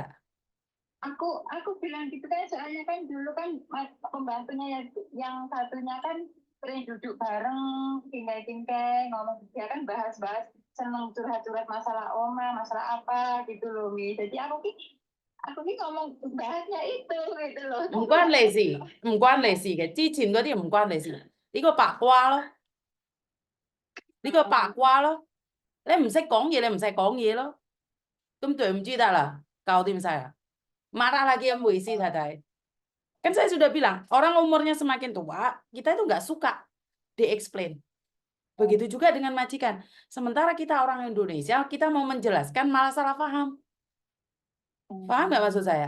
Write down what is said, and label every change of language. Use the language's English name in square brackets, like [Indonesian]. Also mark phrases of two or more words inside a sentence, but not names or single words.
[Indonesian] Aku bilang gitu kan soalnya kan dulu kan pembantunya yang satunya kan sering duduk bareng tingkai-tingkai ngomong, dia kan bahas-bahas seneng curhat-curhat masalah oma masalah apa gitu loh Mi. Jadi aku ki ngomong bahasnya itu gitu loh. [Cantonese] 唔關你事，唔關你事嘅。之前嗰啲唔關你事，呢個八卦咯，呢個八卦咯。你唔識講嘢，你唔使講嘢咯。咁對唔住得啦，搞掂晒啦。 [Indonesian] Marah lagi yang puisi tadi. Kan saya sudah bilang, orang umurnya semakin tua, kita itu nggak suka di-explain. Begitu juga dengan majikan. Sementara kita orang Indonesia, kita mau menjelaskan malah salah paham. Paham nggak maksud saya?